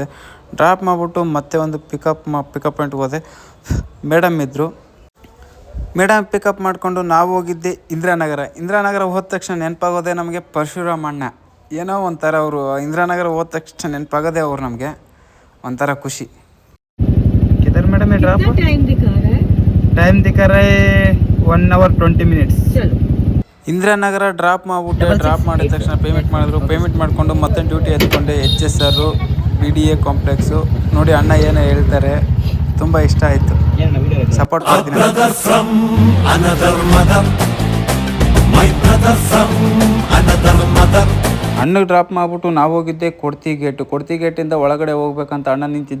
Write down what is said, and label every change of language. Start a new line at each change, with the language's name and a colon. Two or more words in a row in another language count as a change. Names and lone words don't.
Kannada: ಡ್ರಾಪ್ ಮಾಡಿಬಿಟ್ಟು ಮತ್ತೆ ಒಂದು ಪಿಕಪ್ ಪಾಯಿಂಟ್ಗೆ ಹೋದೆ. ಮೇಡಮ್ ಇದ್ದರು. ಮೇಡಮ್ ಪಿಕಪ್ ಮಾಡಿಕೊಂಡು ನಾವು ಹೋಗಿದ್ದೆ ಇಂದಿರಾನಗರ ಹೋದ ತಕ್ಷಣ ನೆನಪಾಗೋದೆ ನಮಗೆ ಪರಶುರಾಮ್ ಅಣ್ಣ. ಏನೋ ಒಂಥರ ಅವರು ಇಂದಿರಾನಗರ ಹೋದ ತಕ್ಷಣ ನೆನಪಾಗೋದೆ ಅವ್ರು, ನಮಗೆ ಒಂಥರ ಖುಷಿ.
Hindi: किधर मैडम ये
English: drop time
Hindi: दिखा रहा है
English: 1 hour 20 minutes.
Kannada: ಇಂದಿರಾನಗರ ಡ್ರಾಪ್ ಮಾಡಿಬಿಟ್ಟೆ. ಡ್ರಾಪ್ ಮಾಡಿದ ತಕ್ಷಣ ಪೇಮೆಂಟ್ ಮಾಡಿದ್ರು. ಪೇಮೆಂಟ್ ಮಾಡಿಕೊಂಡು ಮತ್ತೆ ಡ್ಯೂಟಿ ಎತ್ಕೊಂಡೆ. HSR BDA ಕಾಂಪ್ಲೆಕ್ಸು. ನೋಡಿ ಅಣ್ಣ ಏನೋ ಹೇಳ್ತಾರೆ, ತುಂಬ ಇಷ್ಟ ಆಯಿತು, ಸಪೋರ್ಟ್ ಮಾಡ್ತೀನಿ. ಅಣ್ಣಗೆ ಡ್ರಾಪ್ ಮಾಡಿಬಿಟ್ಟು ನಾವು ಹೋಗಿದ್ದೆ ಕೊಡ್ತಿ ಗೇಟಿಂದ ಒಳಗಡೆ ಹೋಗ್ಬೇಕಂತ ಅಣ್ಣ ನಿಂತಿದ್ದ.